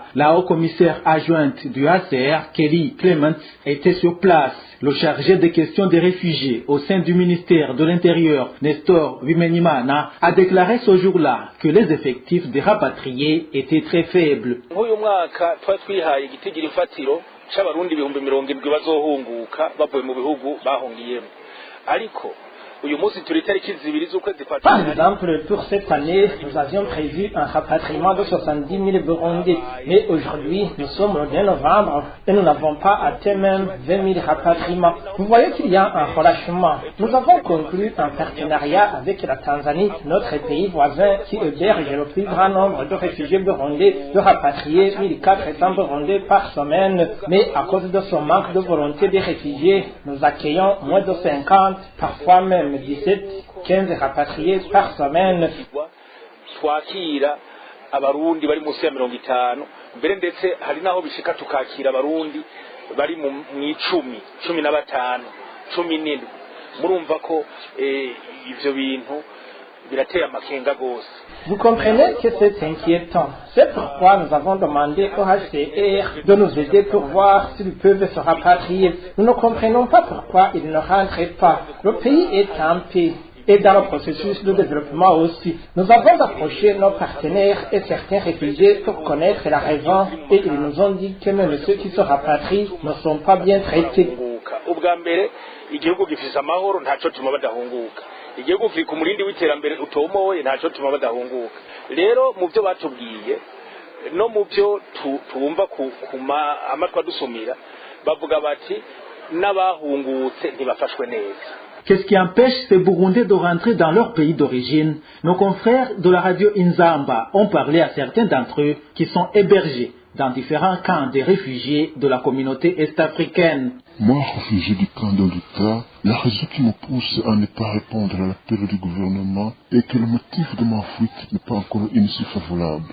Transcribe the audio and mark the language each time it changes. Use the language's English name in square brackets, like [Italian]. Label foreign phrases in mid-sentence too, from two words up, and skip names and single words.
[French] La haut-commissaire adjointe du HCR, Kelly Clement, était sur place. Le chargé des questions des réfugiés au sein du ministère de l'Intérieur, Nestor Bimenyimana, a déclaré ce jour-là que les effectifs des rapatriés étaient très faibles. [Rundi] c'abarundi ibihumbi 70 bazohunguka bavuye mu bihugu bahungiyemo ariko [French] Par exemple, pour cette année, nous avions prévu un rapatriement de 70 000 Burundais. Mais aujourd'hui, nous sommes le 2 novembre et nous n'avons pas atteint même 20 000 rapatriements. Vous voyez qu'il y a un relâchement. Nous avons conclu un partenariat avec la Tanzanie, notre pays voisin, qui héberge le plus grand nombre de réfugiés burundais, de rapatrier 1400 Burundais par semaine. Mais à cause de ce manque de volonté des réfugiés, nous accueillons moins de 50, parfois même 17, 15 rapatriés par semaine. [Rundi] twakira abarundi bari munsi ya 50 mbere ndetse hari naho bishika tukakira abarundi bari mu 10, 15, 17 murumva ko ivyo bintu birateye amakenga gose. [French] Vous comprenez que c'est inquiétant. C'est pourquoi nous avons demandé au HCR de nous aider pour voir s'ils peuvent se rapatrier. Nous ne comprenons pas pourquoi ils ne rentrent pas. Le pays est en paix. Et dans le processus de développement aussi. Nous avons approché nos partenaires et certains réfugiés pour connaître la raison et ils nous ont dit que même ceux qui se rapatrient ne sont pas bien traités. [Rundi] Igihugu gifise amahoro ntaco tuma badahunguka. Igihugu kiri ku murindi w'iterambere utomoye ntaco tuma badahunguka. Rero mu byo batubwiye no mu byo tumva kuma amatwa dusumira bavuga bati n'abahungutse ntibafashwe neza. [French] Qu'est-ce qui empêche ces Burundais de rentrer dans leur pays d'origine? Nos confrères de la radio Inzamba ont parlé à certains d'entre eux qui sont hébergés dans différents camps de réfugiés de la communauté est-africaine. Moi, réfugié du camp de l'État, la raison qui me pousse à ne pas répondre à l'appel du gouvernement est que le motif de ma fuite n'est pas encore initié favorable.